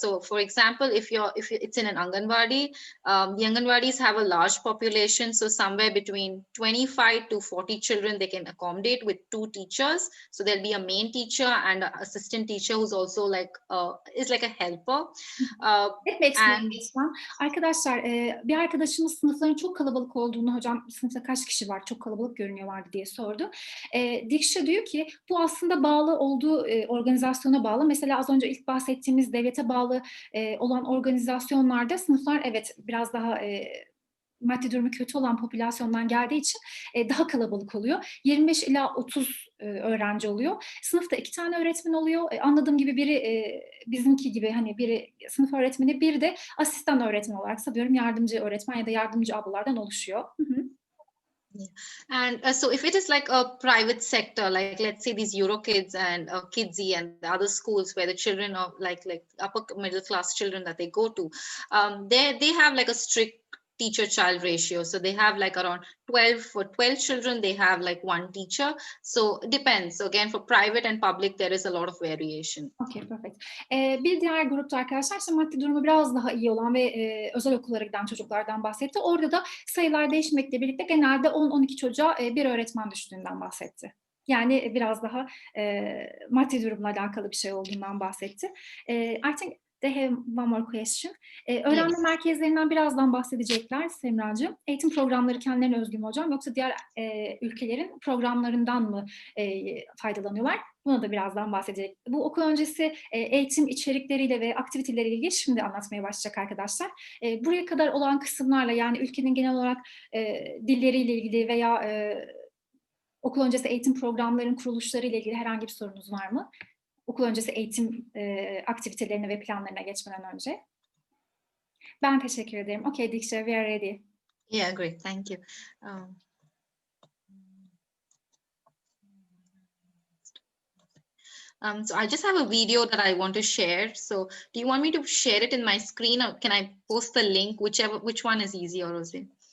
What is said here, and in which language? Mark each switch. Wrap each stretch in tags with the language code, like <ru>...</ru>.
<en>So for example, if it's in an Anganwadi, the Anganwadis have a large population. So somewhere between 25 to 40 children they can accommodate with 2 teachers. So there'll be a main teacher and an assistant teacher who's also like is like a helper. It makes sense.</en> <tr>Arkadaşlar bir arkadaşımız sınıfların çok kalabalık olduğunu, hocam sınıfta kaç kişi var, çok kalabalık görünüyorlardı diye sordu. Deeksha diyor ki bu aslında bağlı olduğu organizasyona bağlı. Mesela az önce ilk bahsettiğimiz devlete bağlı olan organizasyonlarda sınıflar evet biraz daha maddi durumu kötü olan popülasyondan geldiği için daha kalabalık oluyor. 25 ila 30 öğrenci oluyor. Sınıfta 2 tane öğretmen oluyor. Anladığım gibi biri bizimki gibi hani biri sınıf öğretmeni, biri de asistan öğretmen olarak sanıyorum yardımcı öğretmen ya da yardımcı ablalardan oluşuyor.</tr> <en>Yeah. And so if it is like a private sector, like let's say these Eurokids and Kidsy and the other schools where the children are like upper middle class children that they go to, they have like a strict teacher-child ratio. So they have like around 12 children, they have like 1 teacher. So it depends. So again, for private and public, there is a lot of variation. Okay, perfect.</en> <tr>Bir diğer grupta arkadaşlar işte maddi durumu biraz daha iyi olan ve özel okullara giden çocuklardan bahsetti. Orada da sayılar değişmekle birlikte genelde 10-12 çocuğa bir öğretmen düştüğünden bahsetti. Yani biraz daha maddi durumla alakalı bir şey olduğundan bahsetti.</tr> <en>I think they have one more question.</en> <tr>Öğrenme merkezlerinden birazdan bahsedecekler Semracığım. Eğitim programları kendilerine özgü mü hocam yoksa diğer ülkelerin programlarından mı faydalanıyorlar? Buna da birazdan bahsedecek. Bu okul öncesi eğitim içerikleriyle ve aktiviteleriyle ilgili şimdi anlatmaya başlayacak arkadaşlar. Buraya kadar olan kısımlarla yani ülkenin genel olarak dilleriyle ilgili veya okul öncesi eğitim programlarının kuruluşlarıyla ilgili herhangi bir sorunuz var mı? okul öncesi eğitim aktivitelerine ve planlarına geçmeden önce. Ben teşekkür ederim.</tr> <en>Okay, Deeksha, we are ready. Yeah, great. Thank you. So I just have a video that I want to share. So do you want me to share it in my screen, or can I post the link, which one is easier, Rosie?</en>